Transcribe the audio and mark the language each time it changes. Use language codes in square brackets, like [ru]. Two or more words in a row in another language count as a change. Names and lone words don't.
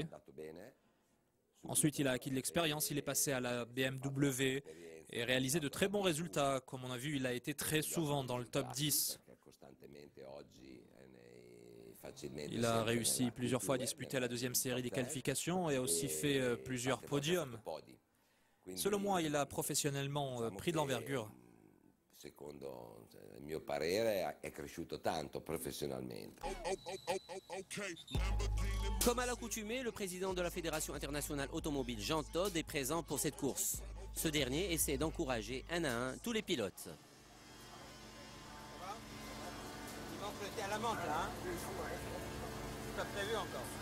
[fr] Ensuite, il a acquis de l'expérience, il est passé à la BMW et réalisé de très bons résultats. Comme on a vu, il a été très souvent dans le top 10. Il a réussi plusieurs fois à disputer la 2e série des qualifications et a aussi fait plusieurs podiums. Selon moi, il a professionnellement pris de l'envergure. [it] Mio parere è cresciuto tanto professionalmente. [fr] Comme à l'accoutumée, le président de la Fédération internationale automobile, Jean Todt, est présent pour cette course. Ce dernier essaie d'encourager un à un tous les pilotes. Il manque le thé à la menthe là, hein? C'est pas prévu encore.